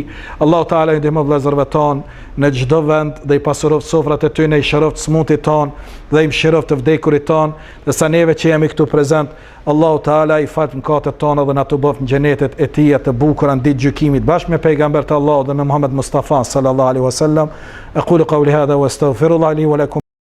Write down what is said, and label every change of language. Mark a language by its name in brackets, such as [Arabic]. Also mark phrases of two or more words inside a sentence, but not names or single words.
[Albanian] Allahu Teala i ndihmon vëllezërit tonë në çdo vend dhe i pasuroft sofrat e tyre, i shëroft smutit tonë dhe i mëshiroft të vdekurit tonë, dhe sa neve që jemi këtu prezant, Allahu Teala i fal mëkatet tona dhe na të bëft në xhenetet e tij të bukura në ditë gjykimit bashkë me pejgambert e Allahut dhe me Muhammed Mustafa [Arabic] صلى الله عليه وسلم. أقول قولي هذا وأستغفر الله لي ولكم.